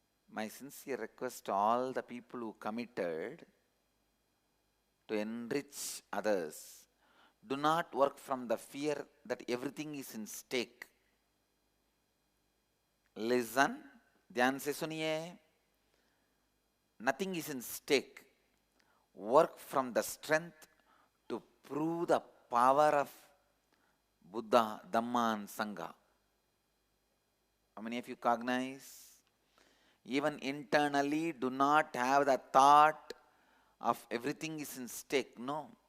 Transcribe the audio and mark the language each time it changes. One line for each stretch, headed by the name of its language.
English: My sincere request to all the people who committed to enrich others, do not work from the fear that everything is in stake. Listen,
Hindi: ध्यान से सुनिए.
English: Nothing is in stake. Work from the strength to prove the power of Buddha, Dhamma, and Sangha. How many of you cognize? Even internally, do not have the thought of everything is in stake. No.